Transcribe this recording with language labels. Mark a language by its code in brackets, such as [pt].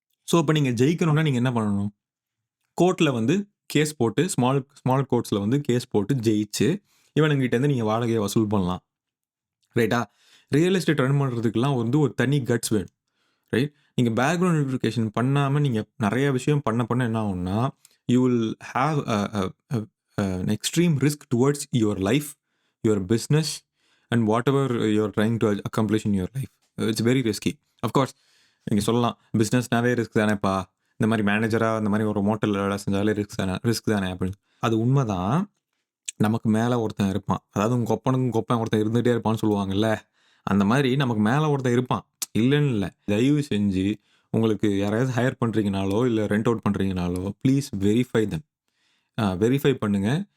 [ta] So இப்போ நீங்கள் ஜெயிக்கணும்னா நீங்கள் என்ன பண்ணணும்? கோர்ட்டில் வந்து கேஸ் போட்டு ஸ்மால் ஸ்மால் கோர்ட்ஸில் வந்து கேஸ் போட்டு ஜெயிச்சு இவனுங்கிட்டேருந்து நீங்கள் வாடகையை வசூல் பண்ணலாம். ரைட்டா? ரியல் எஸ்டேட் ரன் பண்ணுறதுக்குலாம் வந்து ஒரு தனி கட்ஸ் வேணும். [en] Right? [ta] நீங்க பேக்ரவுண்ட் வெரிஃபிகேஷன் பண்ணாம நீங்க நெறைய விஷயம் பண்ண என்ன ஆகும்னா, [en] You will have an extreme risk towards your life, your business and whatever you're trying to accomplish in your life. It's very risky. Of course, [ta] நீங்க சொல்லலாம், பிசினஸ்னாவே ரிஸ்க் தானேப்பா. இந்த மாரி மேனேஜரா இந்த மாரி ஒரு மோட்டல்ல வேலை செஞ்சாலே ரிஸ்க் தானே அப்படின்னு. அது உண்மதான். நமக்கு மேல ஒருத்தன் இருப்பான். அதாவது உங்க கொப்பனுக்கும் கொப்பன் ஒருத்தன் இருந்துட்டே இருப்பான்னு சொல்லுவாங்கல்ல. அந்த மாதிரி நமக்கு மேல ஒருத்தன் இருப்பான். இல்லன்னு இல்ல. தயவு செஞ்சு உங்களுக்கு யாரையாவது ஹையர் பண்றீங்கனாலோ, இல்ல rent out பண்றீங்கனாலோ, [en] Please verify them. [ta] Verify பண்ணுங்க.